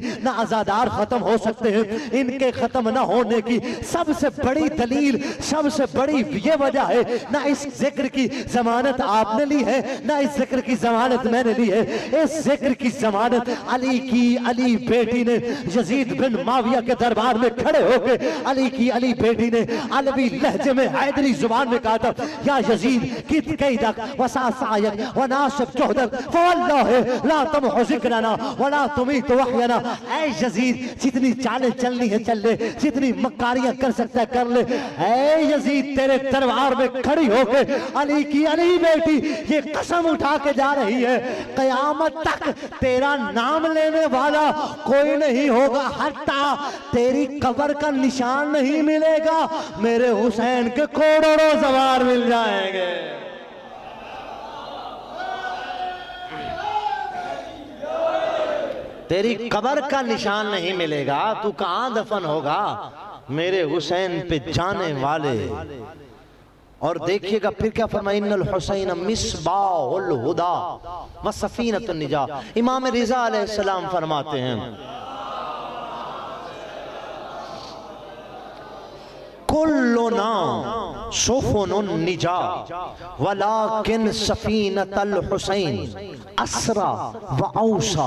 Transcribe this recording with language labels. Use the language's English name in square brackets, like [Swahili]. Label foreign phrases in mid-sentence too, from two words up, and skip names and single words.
[Hindi] ना अज़ादार खत्म हो सकते हैं। इनके खत्म ना होने की सबसे बड़ी दलील, सबसे बड़ी ये वजह है, ना इस जिक्र की जमानत आपने ली है, ना इस जिक्र की जमानत मैंने ली है। इस जिक्र की जमानत अली की, अली बेटी ने यजीद बिन माविया के दरबार में खड़े होकर अली की, अली बेटी ने अलवी लहजे में हैदरी जुबान में कहा था, [Arabic] يا يزيد كد كيدك واسع سعيك وناصب جهدك فوالله لا تمحو ذكرنا ولا تميت وحينا. [Hindi] ऐ यजीद, जितनी चालें चलनी है चल ले, जितनी मकारियां कर सकता है कर ले। ऐ यजीद, तेरे दरबार में खड़ी होकर अली की, अली बेटी ये कसम उठा के जा रही है, कयामत तक तेरा नाम लेने वाला कोई नहीं होगा, हत्ता तेरी कब्र का निशान नहीं मिलेगा, मेरे हुसैन के करोड़ों सवार मिल जाएंगे। तेरी कब्र का निशान नहीं मिलेगा, तू कहां दफन होगा, मेरे हुसैन पे जाने वाले। और देखिएगा फिर क्या फरमाया, [Arabic] إن الحسين مصباح الهدى وسفينة النجاة. [Hindi] इमाम रिजा अलैहिस्सलाम फरमाते हैं, [Arabic] كلنا سفن النجاة ولكن سفينة الحسين أسرع وأوسع.